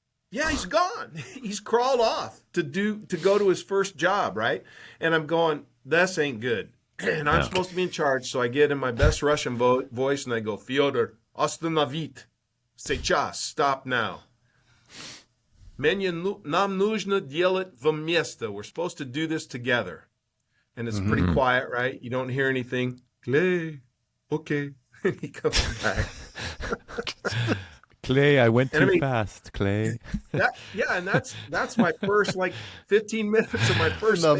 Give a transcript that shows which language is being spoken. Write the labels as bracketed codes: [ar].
[en] Yeah, he's gone. He's crawled off to go to his first job, right? And I'm going, this ain't good. And I'm supposed to be in charge, so I get in my best Russian voice, and I go, Fyodor, [ru] остановить. Сейчас, [en] stop now. [ru] Нам нужно делать вместе. [en] We're supposed to do this together. And it's pretty quiet, right? You don't hear anything. Clay, okay. And he comes back. Clay, I went too fast, Clay. And that's my first 15 minutes of my first spacewalk.